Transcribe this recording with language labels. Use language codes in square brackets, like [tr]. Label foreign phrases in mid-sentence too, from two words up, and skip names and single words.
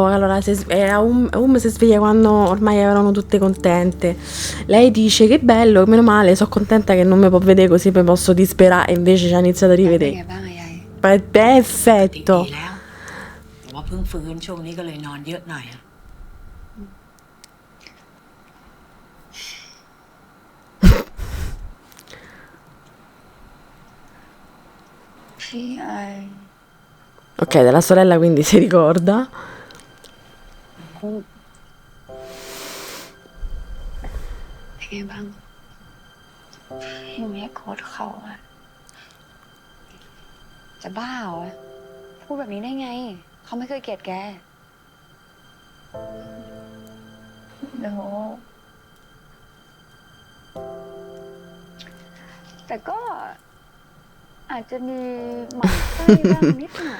[it] Allora, si sveglia quando ormai erano tutte contente. Lei dice che bello, meno male, sono contenta che non mi può vedere così mi posso disperare e invece ci ha iniziato a [th] เป็นไง [it] rivedere. [th] บ้างอะยาย [it] Perfetto. [th] ดีแล้วแต่ว่าเพิ่งฟื้นช่วงนี้ก็เลยนอนเยอะหน่อยอะ พี่ไอ [it] Ok, della sorella quindi si ricorda. [th] เป็นไงบ้าง หนูไม่โกรธเขาอะจะบ้าเหรอพูดแบบนี้ได้ไง เขาไม่เคยเกลียดแกโน้แต่ก็อาจจะมีหมั่นไส้บ้างนิดหน่อย